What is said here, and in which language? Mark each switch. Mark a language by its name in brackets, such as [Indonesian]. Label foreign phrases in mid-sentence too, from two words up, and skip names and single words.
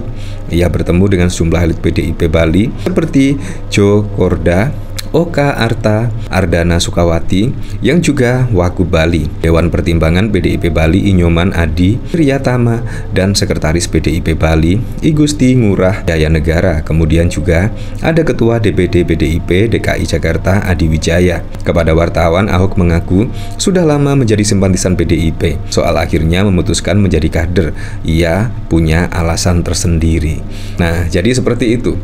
[Indonesian] Ia bertemu dengan sejumlah elit PDIP Bali seperti Jo Korda, Oka Arta, Ardana Sukawati, yang juga Wagub Bali, Dewan Pertimbangan PDIP Bali Inyoman Adi Wiryatama, dan Sekretaris PDIP Bali I Gusti Ngurah Jaya Negara. Kemudian juga ada Ketua DPD PDIP DKI Jakarta Adi Wijaya. Kepada wartawan, Ahok mengaku sudah lama menjadi simpatisan PDIP. Soal akhirnya memutuskan menjadi kader, ia punya alasan tersendiri. Nah, jadi seperti itu.